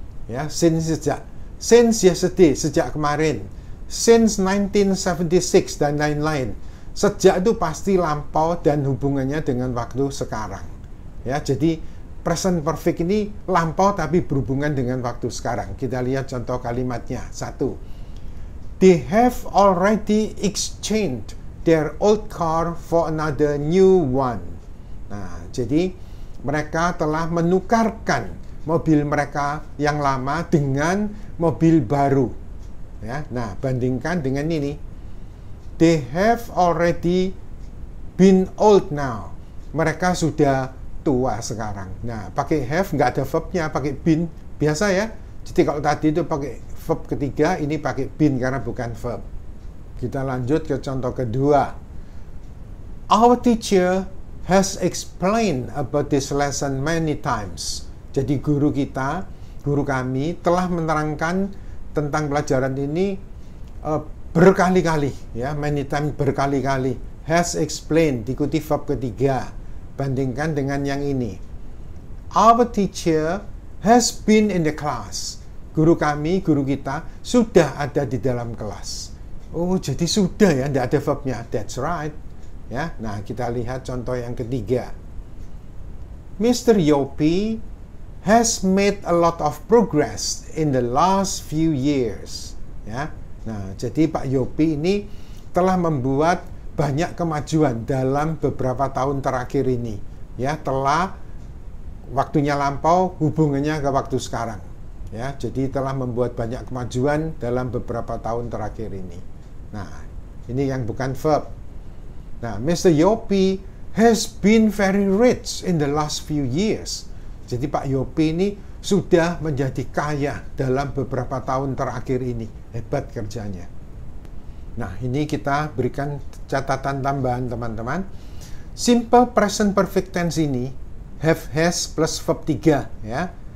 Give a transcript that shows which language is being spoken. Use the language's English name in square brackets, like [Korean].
[Indonesian] Ya, [English] since yesterday, [Indonesian] sejak kemarin. [English] Since [Indonesian] 1976 dan lain-lain. Sejak itu pasti lampau dan hubungannya dengan waktu sekarang. Ya, jadi present perfect ini lampau tapi berhubungan dengan waktu sekarang. Kita lihat contoh kalimatnya. 1. [English] They have already exchanged their old car for another new one. [Indonesian] Nah, jadi mereka telah menukarkan mobil mereka yang lama dengan mobil baru. Ya, nah, bandingkan dengan ini. [English] They have already been old now. [Indonesian] Mereka sudah tua sekarang. Nah, pakai have nggak ada verbnya, pakai been biasa ya. Jadi kalau tadi itu pakai verb ketiga, ini pakai been karena bukan verb. Kita lanjut ke contoh kedua. [English] Our teacher has explained about this lesson many times. [Indonesian] Jadi guru kita, guru kami telah menerangkan tentang pelajaran ini berkali-kali ya, [English] many times [Indonesian] berkali-kali. [English] Has explained [Indonesian] diikuti verb ketiga. Bandingkan dengan yang ini. [English] Our teacher has been in the class. [Indonesian] Guru kami, guru kita sudah ada di dalam kelas. Oh, jadi sudah ya, tidak ada verbnya. [English] That's right. [Indonesian] Ya, nah kita lihat contoh yang ketiga. Mr. [English] Yopi has made a lot of progress in the last few years. [Indonesian] Ya, nah jadi Pak Yopi ini telah membuat banyak kemajuan dalam beberapa tahun terakhir ini. Ya, telah waktunya lampau, hubungannya ke waktu sekarang. Ya, jadi telah membuat banyak kemajuan dalam beberapa tahun terakhir ini. Nah, ini yang bukan verb. Nah, Mr. [English] Yopi has been very rich in the last few years. [Indonesian] Jadi Pak Yopi ini sudah menjadi kaya dalam beberapa tahun terakhir ini. Hebat kerjanya. Nah, ini kita berikan catatan tambahan teman-teman. Simple present perfect tense ini have, has plus verb 3 ya.